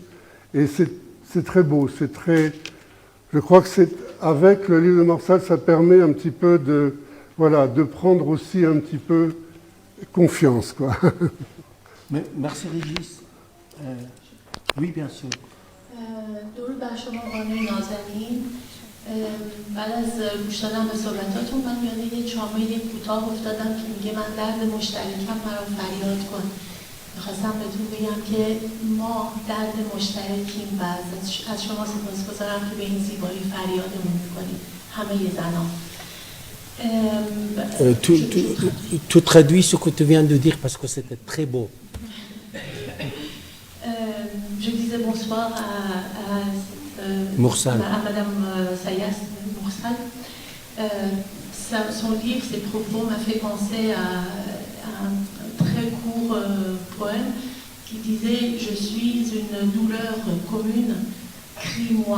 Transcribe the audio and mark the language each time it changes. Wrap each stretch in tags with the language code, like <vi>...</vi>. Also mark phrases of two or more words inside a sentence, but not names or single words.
<fr>Et c'est très beau, c'est très... Je crois que avec le livre de Mursal, ça permet un petit peu de prendre aussi un petit peu confiance, quoi. Merci Régis. Oui, bien sûr.</fr> <fa>درود بر شما خانم نازنین. بعد از گوش دادن به صحبتاتون من یاد یه چامه کوتاه افتادم که میگه من درد مشترکم مرا فریاد کن. میخواستم بهتون بگم که ما درد مشترکیم و از شما سپاسگزارم که به این زیبایی فریادمون میکنید همه زنان.</fa> <fr>Tu traduis ce que tu viens de dire parce que c'était très beau. Je disais bonsoir Mursal. à Madame Sayas Mursal. Son livre, ses propos m'a fait penser à un très court poème qui disait « Je suis une douleur commune, crie-moi ».</fr>